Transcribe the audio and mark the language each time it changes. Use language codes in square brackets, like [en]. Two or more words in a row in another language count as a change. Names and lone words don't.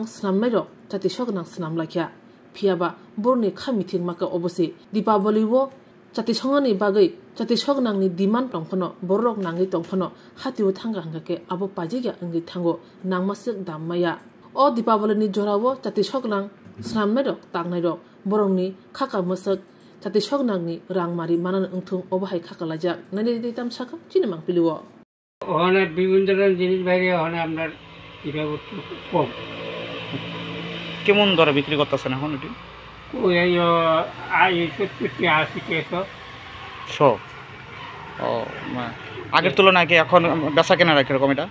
[trp] snamnai ro chati sognang snamlakya phiaba borni khamiting maka obose Dipawali wo chati songani bagai chati sognang ni demand tongphono borok nangi tongphono hatiwo thanga hangake abo pajigya angi thango nangmasik dammaya o Dipawali ni jorawo chati sognang snamnai ro tangnai ro borongni khaka masak chati sognang ni rangmari manan ungthung obahai khakalajak nani ditam saka chinemang piliwo [bn] ওখানে বিভিন্ন ধরনের জিনিস বাইরে ওখানে আপনার এটা কম কেমন দরে বিক্রি করতেছেন এখন এটি ওই 70-80 শো ও আগের তুলনায় কি এখন বেচা কেনা কিরকম এটা